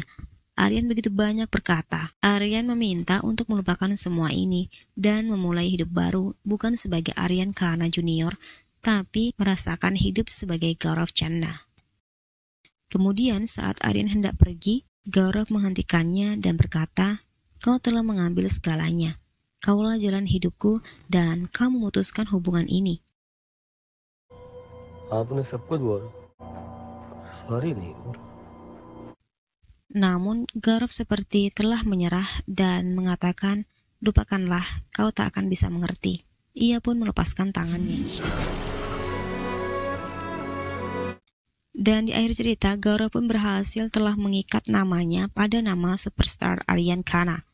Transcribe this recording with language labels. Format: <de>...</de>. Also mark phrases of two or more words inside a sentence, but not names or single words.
<id>Aryan begitu banyak berkata. Aryan meminta untuk melupakan semua ini dan memulai hidup baru, bukan sebagai Aryan Khana Junior, tapi merasakan hidup sebagai Gaurav Chandna. Kemudian saat Aryan hendak pergi, Gaurav menghentikannya dan berkata, "Kau telah mengambil segalanya. Kaulah jalan hidupku dan kau memutuskan hubungan ini."</id> <hi>आपने सब कुछ बोला, सॉरी नहीं बोला.</hi> <id>Namun Gaurav seperti telah menyerah dan mengatakan, "Lupakanlah, kau tak akan bisa mengerti." Ia pun melepaskan tangannya. Dan di akhir cerita, Gaurav pun berhasil telah mengikat namanya pada nama superstar Aryan Khana.</id>